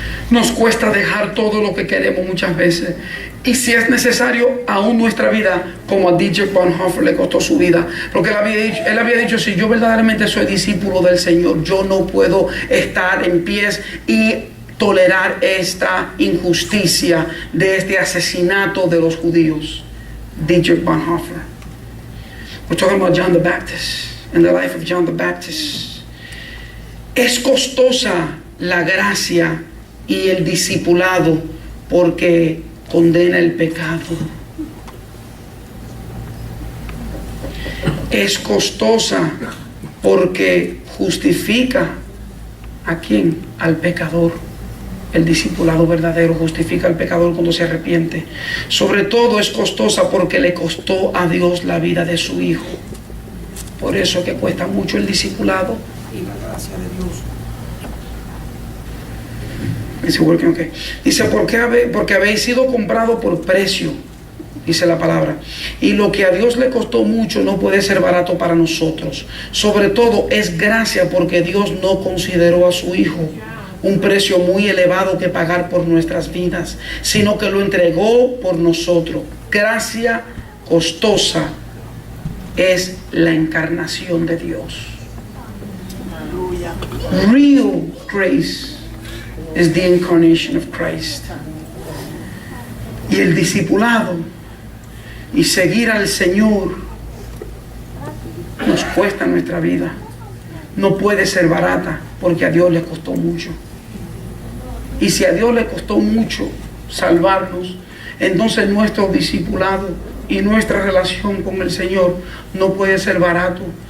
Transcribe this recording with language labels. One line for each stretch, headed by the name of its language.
Spanish: Nos cuesta dejar todo lo que queremos muchas veces. Y si es necesario, aún nuestra vida, como a Dietrich Bonhoeffer le costó su vida. Porque él había dicho, si yo verdaderamente soy discípulo del Señor, yo no puedo estar en pies y tolerar esta injusticia de este asesinato de los judíos. Dietrich Bonhoeffer.
English: We're talking about John the Baptist and the life of John the Baptist.
Spanish: Es costosa la gracia y el discipulado porque condena el pecado. Es costosa porque justifica ¿a quién? Al pecador. El discipulado verdadero justifica al pecador cuando se arrepiente. Sobre todo es costosa porque le costó a Dios la vida de su Hijo. Por eso que cuesta mucho el discipulado y la gracia de Dios. Dice, porque habéis sido comprado por precio, dice la palabra. Y lo que a Dios le costó mucho no puede ser barato para nosotros. Sobre todo es gracia porque Dios no consideró a su Hijo un precio muy elevado que pagar por nuestras vidas, sino que lo entregó por nosotros. Gracia costosa es la encarnación de Dios.
English: Real grace is the incarnation of Christ.
Spanish: Y el discipulado y seguir al Señor nos cuesta nuestra vida. No puede ser barata porque a Dios le costó mucho. Y si a Dios le costó mucho salvarnos, entonces nuestro discipulado y nuestra relación con el Señor no puede ser barato.